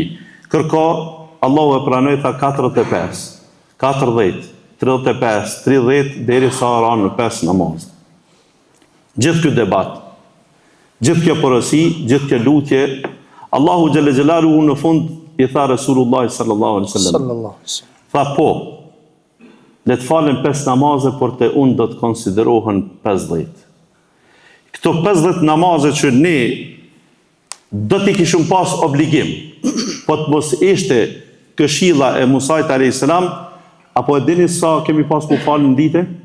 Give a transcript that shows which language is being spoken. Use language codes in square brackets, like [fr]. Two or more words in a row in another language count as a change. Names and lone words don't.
[sq] Kërko, Allahu e pranoi tha 45, 40, 35, 30 deri sa ran në 5 namaz. Gjithë ky debat, gjithë kjo porosi, gjithë kjo lutje, Allahu [ar] جل جلاله [sq] në fund I tha Resulullah [ar] صلى الله عليه وسلم. صلى الله عليه وسلم. [sq] Tha po, le të falen 5 namaze, por te unë do të konsiderohen 50. Këto 50 namaze që ne do t'i kishim pas obligim, po të mos ishte këshilla e Musait [ar] عليه السلام, [sq] apo e dini sa kemi pas ku falë në dite?